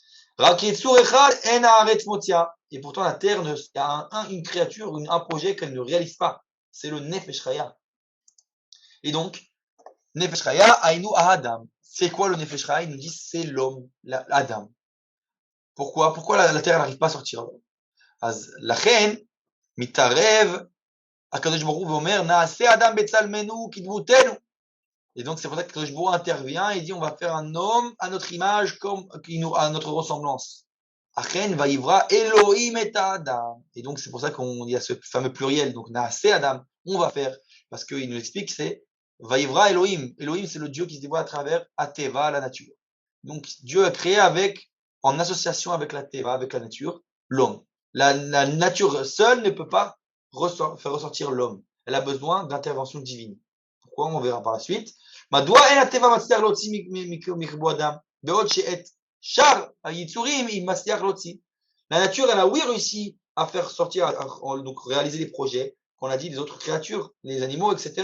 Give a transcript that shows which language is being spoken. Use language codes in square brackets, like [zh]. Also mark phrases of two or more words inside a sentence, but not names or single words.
[fr] Et pourtant, la terre, il y a une créature, un projet qu'elle ne réalise pas. C'est le [he] נפש חיה. [fr] Et donc, [he] נפש חיה, הינו אדם. [fr] C'est quoi le [he] נפש חיה? [fr] Il nous dit c'est l'homme, Adam. Pourquoi la terre n'arrive pas à sortir? [he] אז לכן מתערב הקדוש ברוך הוא ואומר נעשה אדם בצלמנו כדמותנו. [fr] Et donc c'est pour ça que [he] הקדוש ברוך הוא [fr] intervient et dit on va faire un homme à notre image comme à notre ressemblance. [he] אכן ויברא אלוהים את האדם. [fr] Et donc c'est pour ça qu'il y a ce fameux pluriel, donc [he] נעשה Adam, [fr] on va faire, parce qu'il nous explique c'est [he] ויברא Elohim. [fr] Elohim c'est le Dieu qui se dévoile à travers Ateva, la nature. Donc Dieu a créé en association avec la Teva, avec la nature, l'homme. La nature seule ne peut pas faire ressortir l'homme. Elle a besoin d'intervention divine. Pourquoi? On verra par la suite. La nature, elle a oui réussi à faire sortir, donc réaliser les projets qu'on a dit des autres créatures, les animaux, etc.